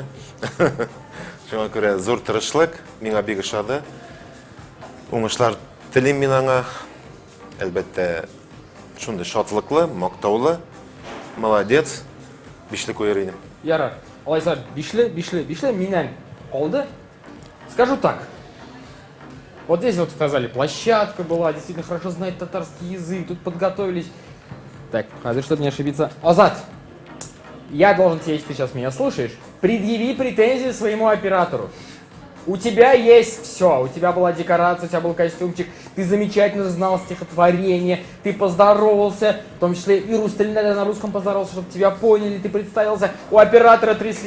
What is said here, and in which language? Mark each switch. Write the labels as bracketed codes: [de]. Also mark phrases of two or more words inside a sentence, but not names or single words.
[tt] Шуңа күрә зур тырышлык, миңа бик ошады. Уңышлар телим мин аңа. Әлбәттә, шундай шатлыклы, мактаулы. Молодец. 5ле куяр идем. Ярар. Алайса 5ле миннән калды. [ru] Скажу так. Вот здесь вот сказали, площадка была, действительно хорошо знает татарский язык, тут подготовились. Так, чтобы не ошибиться. Азат, я должен тебе, если ты сейчас меня слушаешь, предъяви претензии своему оператору. У тебя есть все, у тебя была декорация, у тебя был костюмчик, ты замечательно знал стихотворение, ты поздоровался, в том числе и на русском поздоровался, чтобы тебя поняли, ты представился, у оператора тряслись